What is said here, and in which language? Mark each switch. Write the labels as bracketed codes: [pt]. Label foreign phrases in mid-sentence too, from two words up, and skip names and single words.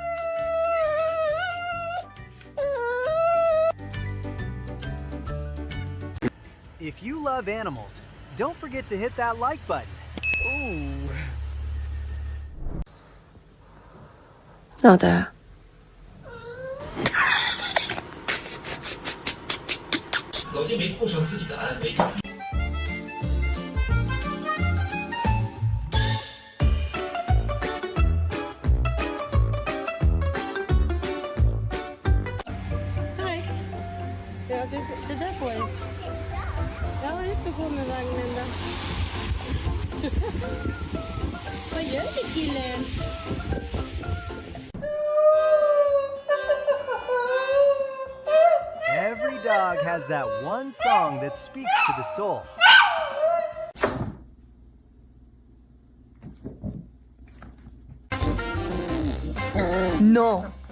[en] If you love animals, don't forget to hit that like button. Ooh. [zh] 好的。老金没顾上自己的安危。 [sv] Hej. Ja, det där får jag. Jag har inte på med vagnen då. Vad gör du killen? [en] Every dog has that one song that speaks to the soul. No.